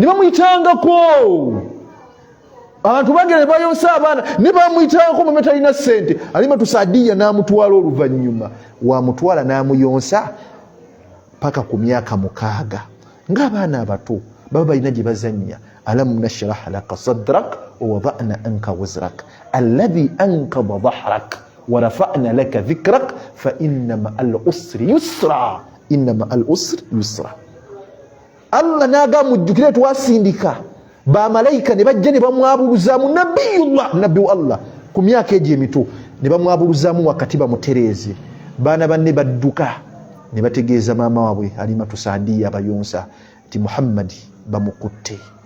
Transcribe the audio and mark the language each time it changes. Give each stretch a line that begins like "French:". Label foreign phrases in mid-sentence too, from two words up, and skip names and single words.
Ganda: bamuyitangako abantu bagere bayonsa abaana ne bamuyitangako mama talina ssente Alimatu Saadiya n'amutwala oluvannyuma wamutwala n'amuyonsa paka ku myaka 6 ng'abaana abato baba balina gye bazannya
Arabic: ألم نشرح لك صدرك ووضعنا عنك وزرك الذي أنقض ظهرك ورفعنا لك ذكرك فإن مع العسر يسرا إن مع العسر يسرا.
Ganda: Allah naga mujjukire twasindika ba malaika ne bajja ne bamwabuluzaamu nabiyullah nabbi wa Allah ku myaka egyo emito ne bamwabuluzaamu wakati bamutereeze baana banne badduka ne bategeeza maama waabwe Alimatu Saadiya abayonsa ti Muhammad bamukutte